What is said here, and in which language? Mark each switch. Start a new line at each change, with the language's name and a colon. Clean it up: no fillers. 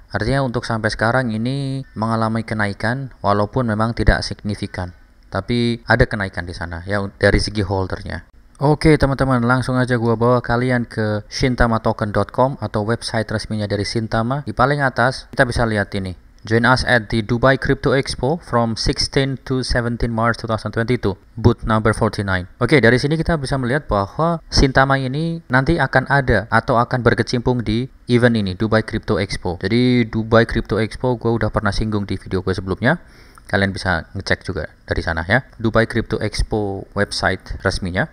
Indonesian: Artinya untuk sampai sekarang ini mengalami kenaikan walaupun memang tidak signifikan. Tapi ada kenaikan di sana ya dari segi holdernya. Oke teman-teman, langsung aja gua bawa kalian ke shintamatoken.com atau website resminya dari Shintama. Di paling atas kita bisa lihat ini.
English: Join us at the Dubai Crypto Expo from 16 to 17 March 2022, booth number 49.
Indonesian: Oke, dari sini kita bisa melihat bahwa Shintama ini nanti akan ada atau akan berkecimpung di event ini, Dubai Crypto Expo. Jadi Dubai Crypto Expo gue udah pernah singgung di video gue sebelumnya. Kalian bisa ngecek juga dari sana ya. Dubai Crypto Expo website resminya.